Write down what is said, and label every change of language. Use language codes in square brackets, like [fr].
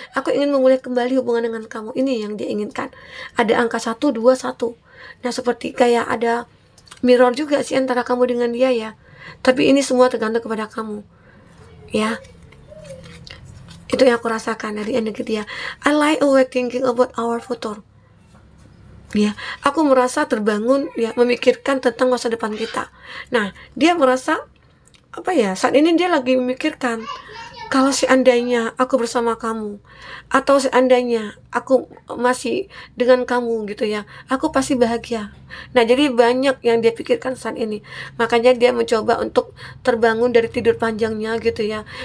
[id] Aku ingin memulai kembali hubungan dengan kamu. Ini yang dia inginkan. Ada angka 1, 2, 1. Nah, seperti kayak ada mirror juga sih antara kamu dengan dia ya. Tapi ini semua tergantung kepada kamu ya. Itu yang aku rasakan dari energi dia. [en] I lie awake thinking about our future. [id] Ya, aku merasa terbangun ya memikirkan tentang masa depan kita. Nah, dia merasa saat ini dia lagi memikirkan, kalau seandainya aku bersama kamu, atau seandainya aku masih dengan kamu gitu ya, aku pasti bahagia. Nah, jadi banyak yang dia pikirkan saat ini. Makanya dia mencoba untuk terbangun dari tidur panjangnya gitu ya.